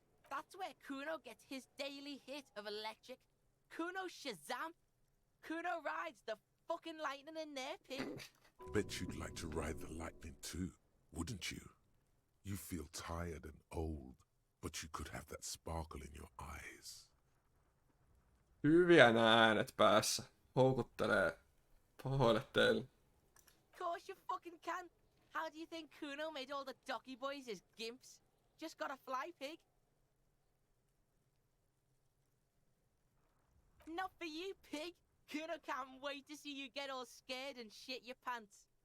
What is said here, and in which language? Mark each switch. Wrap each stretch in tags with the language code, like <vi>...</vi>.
<en>That's where Kuno gets his daily hit of electric. Kuno Shazam. Kuno rides the fucking lightning in there, pig. Bet you'd like to ride the lightning too, wouldn't you? You feel tired and old, but you could have that sparkle in your eyes.</en> <fi>Hyviä nää äänet päässä. Houkuttelee pahoille teille.</fi> <en>Of course you fucking can. How do you think Kuno made all the docky boys his gimps? Just gotta fly, pig. Not for you, pig. Kuno can't wait to see you get all scared and shit your pants.</en>